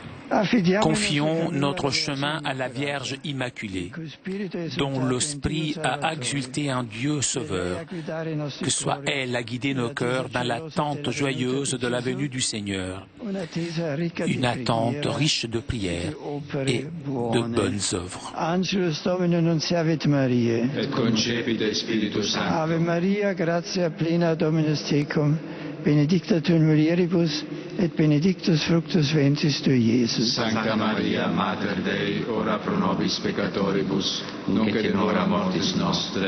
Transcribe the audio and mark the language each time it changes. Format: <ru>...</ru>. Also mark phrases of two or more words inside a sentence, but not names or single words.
<fr>Confions notre chemin à la Vierge Immaculée, dont l'Esprit a exulté un Dieu sauveur, que soit elle à guider nos cœurs dans l'attente joyeuse de la venue du Seigneur, une attente riche de prières et de bonnes œuvres.</fr> <la>Angelus Domini nunciavit Mariae. Et concepite Spiritus Sancto. Ave Maria, gratia plena Dominus tecum, benedicta tu in mulieribus, et benedictus fructus ventris tui, Iesus. Sancta Maria, Mater Dei, ora pro nobis peccatoribus, nunc et in hora mortis nostre.</la>